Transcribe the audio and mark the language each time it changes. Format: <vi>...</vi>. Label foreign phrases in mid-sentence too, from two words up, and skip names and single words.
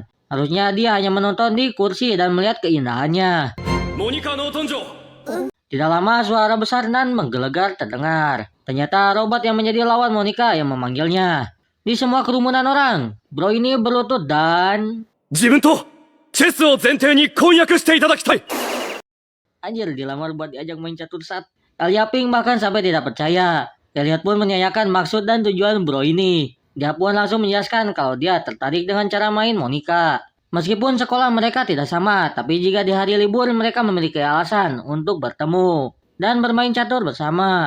<id>Harusnya dia hanya menonton di kursi dan melihat keindahannya.</id> <ja>モニカの登場.</ja> <id>Tidak lama suara besar dan menggelegar terdengar. Ternyata Robert yang menjadi lawan Monika yang memanggilnya. Di semua kerumunan orang, bro ini berlutut dan...</id> <ja>自分とチェスを前提に婚約していただきたい。</ja> <id>Anjir, dilamar buat diajak main catur saat. El Yaping bahkan sampai tidak percaya. Elliot pun menanyakan maksud dan tujuan bro ini. Dia pun langsung menjelaskan kalau dia tertarik dengan cara main Monika. Meskipun sekolah mereka tidak sama, tapi jika di hari libur mereka memiliki alasan untuk bertemu dan bermain catur bersama.</id>